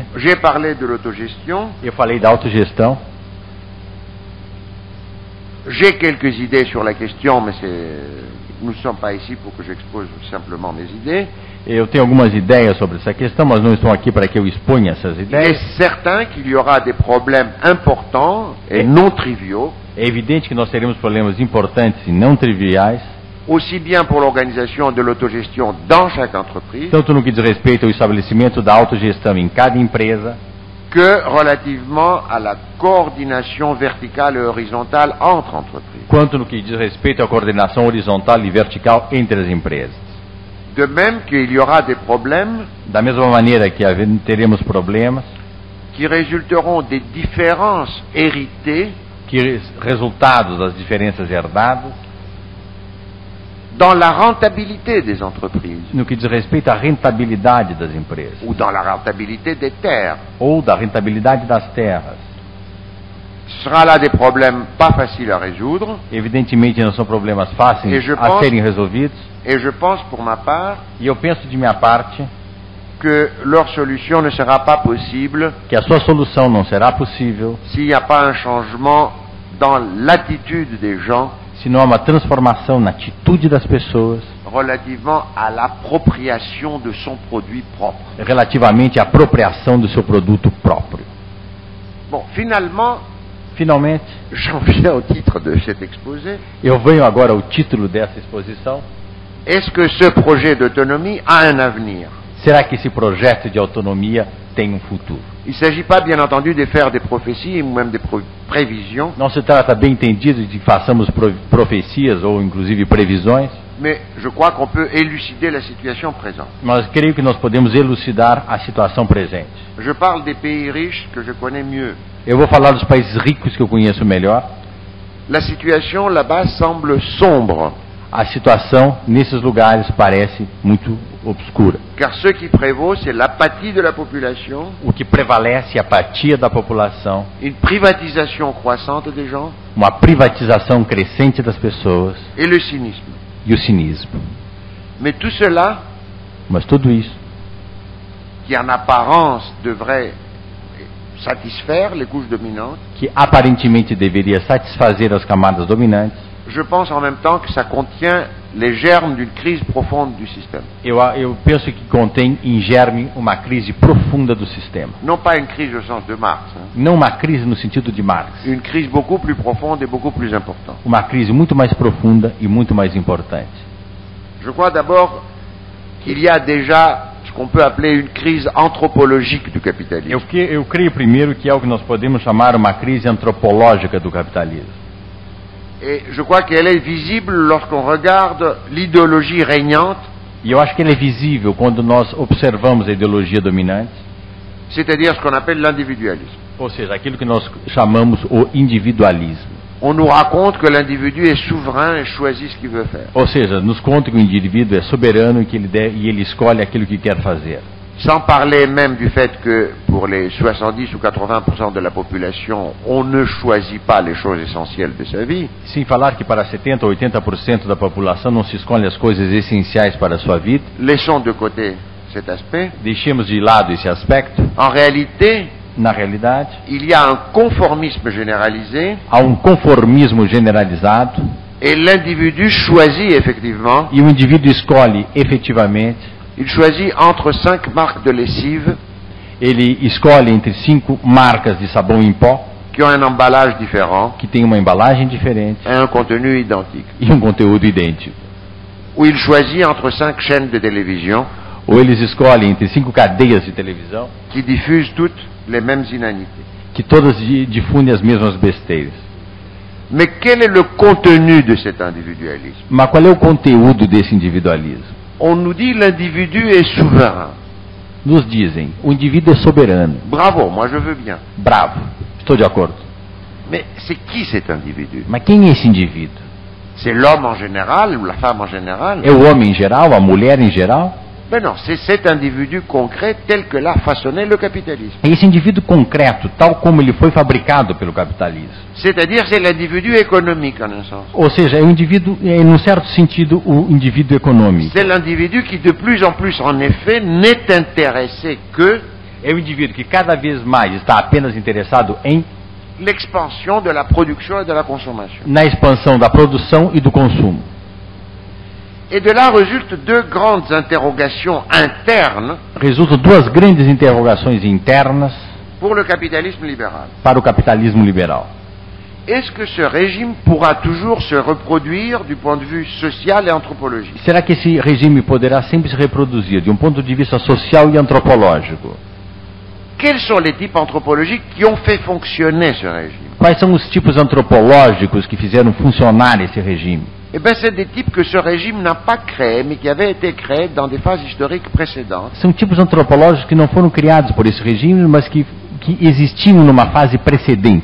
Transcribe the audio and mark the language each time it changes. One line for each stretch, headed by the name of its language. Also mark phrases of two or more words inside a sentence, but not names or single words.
French: j'ai parlé de l'autogestion,
Portuguese: eu falei da autogestão.
French: j'ai quelques idées sur la question, mais nous ne sommes pas ici pour que j'expose simplement mes idées.
Portuguese: Eu tenho algumas ideias sobre essa questão, mas não estou aqui para que eu exponha essas
French: Il est
Portuguese: ideias.
French: certain qu'il y aura des problèmes importants et non triviaux,
Portuguese: É evidente que nós teremos problemas importantes e não triviais,
French: aussi bien pour l'organisation de l'autogestion dans chaque entreprise,
Portuguese: tanto no que diz respeito ao estabelecimento da autogestão em cada empresa,
French: que relativement à la coordination verticale et horizontale entre entreprises.
Portuguese: quanto no que diz respeito à coordenação horizontal e vertical entre as empresas.
French: De même qu'il y aura des problèmes
Portuguese: Da mesma maneira que teremos problemas
French: qui résulteront des différences héritées
Portuguese: resultados das diferenças herdadas
French: dans la rentabilité des entreprises
Portuguese: no que diz respeito à rentabilidade das empresas
French: ou dans la rentabilité des terres.
Portuguese: ou da rentabilidade das terras.
French: Ce sera là des problèmes pas faciles à résoudre,
Portuguese: Evidentemente não são problemas E fáceis
French: je
Portuguese: a
French: pense-
Portuguese: serem resolvidos,
French: et je pense pour ma part
Portuguese: e eu penso de minha parte
French: que leur solution ne sera pas possible
Portuguese: que a sua solução não será possível
French: s'il n'y a pas un changement dans l'attitude des gens
Portuguese: se não há uma transformação na atitude das pessoas
French: relativement à l'appropriation de son produit propre.
Portuguese: relativamente à apropriação do seu produto próprio.
French: Bon, finalement,
Portuguese: Finalmente,
French: j'en viens au titre de cet exposé.
Portuguese: eu venho agora ao título dessa exposição.
French: Est-ce que ce projet d'autonomie a un avenir?
Portuguese: Será que esse projeto de autonomia tem um futuro?
French: Il ne s'agit pas, bien entendu, de faire des prophéties ou même des prévisions,
Portuguese: Não se trata, bem entendido, de que façamos profecias ou inclusive previsões,
French: mais je crois qu'on peut élucider la situation présente.
Portuguese: mas creio que nós podemos elucidar a situação presente.
French: Je parle des pays riches que je connais mieux.
Portuguese: Eu vou falar dos países ricos que eu conheço melhor.
French: La situation là-bas semble sombre,
Portuguese: A situação nesses lugares parece muito obscura.
French: car ce qui prévaut, c'est l'apathie de la population,
Portuguese: O que prevalece é a apatia da população,
French: une privatisation croissante des gens
Portuguese: uma privatização crescente das pessoas
French: et le cynisme.
Portuguese: e o cinismo.
French: Mais tout cela,
Portuguese: Mas tudo isso,
French: qui en apparence devrait satisfaire les couches dominantes,
Portuguese: que aparentemente deveria satisfazer as camadas dominantes,
French: je pense en même temps que ça contient les germes d'une crise profonde du système.
Portuguese: eu penso que contém em germe uma crise profunda do sistema.
French: Non pas une crise au sens de Marx, hein,
Portuguese: Não uma crise no sentido de Marx,
French: une crise beaucoup plus profonde et beaucoup plus importante.
Portuguese: uma crise muito mais profunda e muito mais importante.
French: Je crois d'abord qu'il y a déjà ce qu'on peut appeler une crise anthropologique du capitalisme.
Portuguese: Eu creio primeiro que é o que nós podemos chamar uma crise antropológica do capitalismo.
French: Et je crois qu'elle est visible lorsqu'on regarde l'idéologie régnante,
Portuguese: E eu acho que ele é visível quando nós observamos a ideologia dominante,
French: c'est-à-dire ce qu'on appelle l'individualisme.
Portuguese: ou seja, aquilo que nós chamamos o individualismo.
French: On nous raconte que l'individu est souverain et choisit ce qu'il veut faire.
Portuguese: Ou seja, nos conta que o indivíduo é soberano e ele escolhe aquilo que quer fazer.
French: Sans parler même du fait que pour les 70 ou 80% de la population, on ne choisit pas les choses essentielles de sa vie.
Portuguese: Sem falar que para 70 ou 80% da população não se escolhe as coisas essenciais para a sua vida.
French: Laissons de côté cet aspect.
Portuguese: Deixemos de lado esse aspecto.
French: En réalité,
Portuguese: Na realidade,
French: il y a un conformisme généralisé
Portuguese: há conformismo generalizado
French: et l'individu choisit effectivement,
Portuguese: e o indivíduo escolhe efetivamente,
French: il choisit entre 5 marques de lessive
Portuguese: ele escolhe entre 5 marcas de sabão em pó,
French: qui ont un emballage différent
Portuguese: que tem uma embalagem diferente
French: et un contenu identique.
Portuguese: e conteúdo idêntico.
French: Ou il choisit entre 5 chaînes de télévision
Portuguese: Ou eles escolhem entre 5 cadeias de televisão,
French: qui diffusent toutes les mêmes inanités.
Portuguese: que todas difundem as mesmas besteiras.
French: Mais quel est le contenu de cet individualisme?
Portuguese: Mas qual é o conteúdo desse individualismo?
French: On nous dit l'individu est souverain.
Portuguese: Nos dizem, o indivíduo é soberano.
French: Bravo, moi je veux bien.
Portuguese: Bravo, estou de acordo.
French: Mais c'est qui cet individu?
Portuguese: Mas quem é esse indivíduo?
French: C'est l'homme en général ou la femme en général?
Portuguese: É o homem em geral, a mulher em geral?
French: Mais non, c'est cet individu concret tel que l'a façonné le capitalisme.
Portuguese: É esse indivíduo concreto, tal como ele foi fabricado pelo capitalismo.
French: C'est-à-dire c'est l'individu économique en un sens.
Portuguese: Ou seja, é um indivíduo, num certo sentido, o indivíduo econômico.
French: C'est l'individu qui de plus en plus en effet n'est intéressé que
Portuguese: É o indivíduo que cada vez mais está apenas interessado em
French: l'expansion de la production et de la consommation.
Portuguese: na expansão da produção e do consumo.
French: Et de là résultent deux grandes interrogations internes
Portuguese: Resultam duas grandes interrogações internas
French: pour le capitalisme libéral.
Portuguese: para o capitalismo liberal.
French: Est-ce que ce régime pourra toujours se reproduire du point de vue social et anthropologique?
Portuguese: Será que esse regime poderá sempre se reproduzir de um ponto de vista social e antropológico?
French: Quels sont les types anthropologiques qui ont fait fonctionner ce régime?
Portuguese: Quais são os tipos antropológicos que fizeram funcionar esse regime?
French: Eh bien, c'est des types que ce régime n'a pas créés, mais qui avaient été créés dans des phases historiques précédentes.
Portuguese: São tipos antropológicos que não foram criados por esse regime, mas que existiam numa fase precedente,